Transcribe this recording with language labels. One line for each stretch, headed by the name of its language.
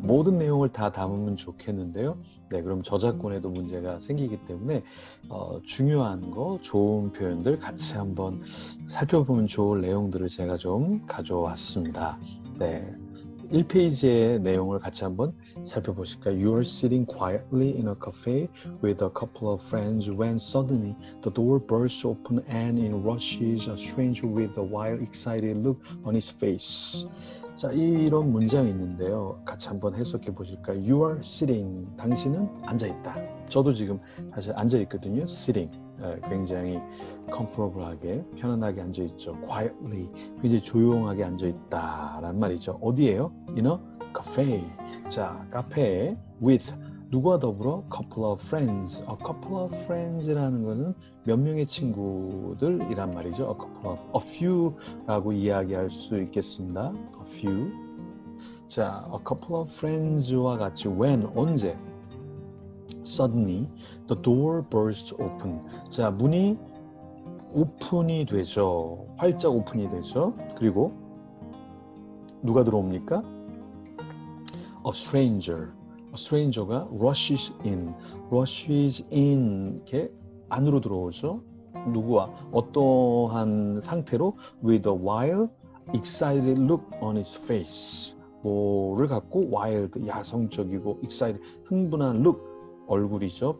Korean: 모든 내용을 다 담으면 좋겠는데요. 네, 그럼 저작권에도 문제가 생기기 때문에 중요한 거, 좋은 표현들 같이 한번 살펴보면 좋을 내용들을 제가 좀 가져왔습니다. 네, 1페이지의 내용을 같이 한번 살펴보실까요?
English: You are sitting quietly in a cafe with a couple of friends when suddenly the door bursts open and in rushes a stranger with a wild, excited look on his face.
Korean: 자, 이런 문장이 있는데요. 같이 한번 해석해 보실까요?
English: You are sitting.
Korean: 당신은 앉아있다. 저도 지금 사실 앉아있거든요.
English: Sitting.
Korean: 굉장히 comfortable하게, 편안하게 앉아있죠.
English: Quietly.
Korean: 굉장히 조용하게 앉아있다라는 말이죠. 어디에요?
English: In a cafe.
Korean: 자, 카페에 with 누구와 더불어
English: couple of friends. A couple of friends
Korean: 라는 거는 몇 명의 친구들이란 말이죠.
English: A couple of, a few라고
Korean: 이야기할 수 있겠습니다.
English: A few. 자, a couple of friends와 같이 when 언제? Suddenly the door bursts open.
Korean: 자, 문이 오픈이 되죠. 활짝 오픈이 되죠. 그리고 누가 들어옵니까?
English: A stranger. A stranger가 rushes in. rushes in.
Korean: 이렇게 안으로 들어오죠. 누구와 어떠한 상태로
English: with a wild, excited look on his face.
Korean: 뭐를 갖고 wild, 야성적이고 excited, 흥분한 look, 얼굴이죠.